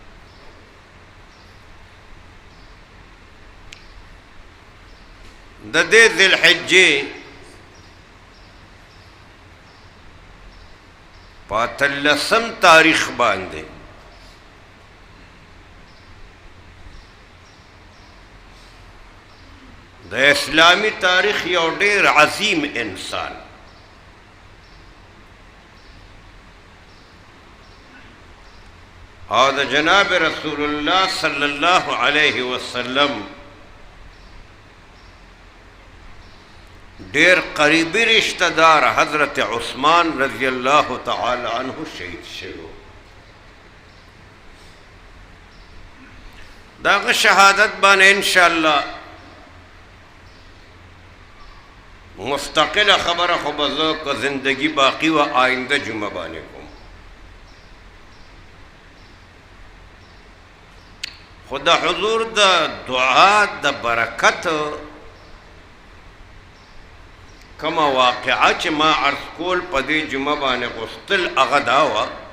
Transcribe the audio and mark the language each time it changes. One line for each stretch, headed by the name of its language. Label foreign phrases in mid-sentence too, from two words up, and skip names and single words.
Pashto: د دې ذوالحجې په 13 تاریخ باندې د اسلامي تاریخ یو ډېر عظیم انسان او د جناب رسول الله
Arabic: صلی الله علیه وسلم
Pashto: ډېر قریبی رشتہ دار حضرت عثمان
Arabic: رضی الله تعالی عنہ
Pashto: شهید شو داغه شهادت باندې
Arabic: ان شاء الله
Pashto: مستقل خبره خو به زه که زندگی باقی و آینده جمعه باندې کوم خو د حضور د دعا د برکت کما واقعه چې ما عرض کول په دې جمعه باندې غوښتل هغه دا وه